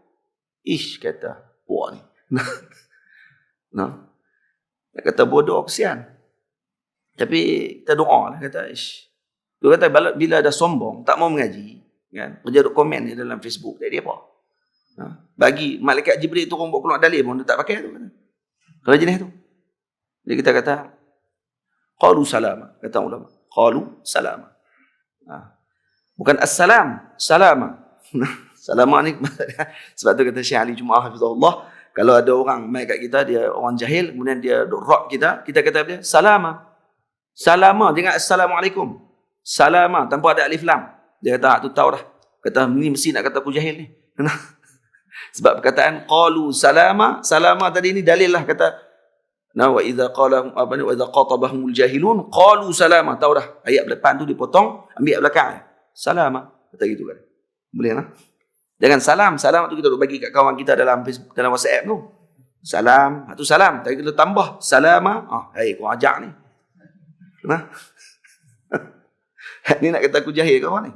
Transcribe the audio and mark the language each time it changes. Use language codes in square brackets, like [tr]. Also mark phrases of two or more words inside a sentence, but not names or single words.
[ms] Kata, wah ni. Dia kata bodoh, kesian. Tapi kita doa lah, kata dia kata bila ada sombong, tak mau mengaji, kan? Dia duk komen ni dalam Facebook, jadi apa? Bagi malaikat Jibril turun buat keluar dalil pun dia tak pakai tu. Kalau jenis tu. Jadi kita kata [ar] قالوا سلاما, [ms] kata ulama. [ar] قالوا سلاما. [ms] Bukan assalam, salama. Salama ni sebab tu kata Syekh Ali Jumaah hafizahullah, kalau ada orang mai kat kita, dia orang jahil, kemudian dia duk rock kita kata dia salama. Salama, jangan assalamualaikum. Salama tanpa ada alif lam. Dia kata tu tahu dah. Kata ni mesti nak kata aku jahil ni. Sebab perkataan [ar] قالوا سلاما [ms] tadi ni dalil lah, kata [ar] وإذا قال وإذا خاطبهم الجاهلون قالوا سلاما. [ms] Tahu dah ayat depan tu dipotong, ambil belakang salama, kata gitu kan. Boleh lah. Jangan salam tu kita duk bagi kat kawan kita dalam WhatsApp tu. Salam, tu salam. Tapi kita tambah salama, kau ajak ni. Nah. Ni nak kata aku jahil kawan ni.